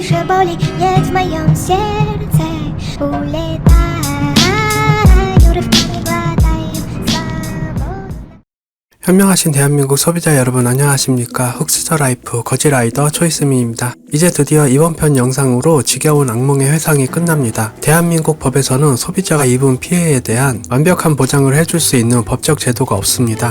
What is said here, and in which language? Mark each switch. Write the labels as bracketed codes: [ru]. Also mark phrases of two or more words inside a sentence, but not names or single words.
[ru] больше боли нет в моем сердце. Улетаю, рывки не глотаем свободу. [ko] 현명하신 대한민국 소비자 여러분 안녕하십니까. 흑수저 라이프 거지라이더 초이스미입니다. 이제 드디어 이번 편 영상으로 지겨운 악몽의 회상이 끝납니다. 대한민국 법에서는 소비자가 입은 피해에 대한 완벽한 보장을 해줄 수 있는 법적 제도가 없습니다.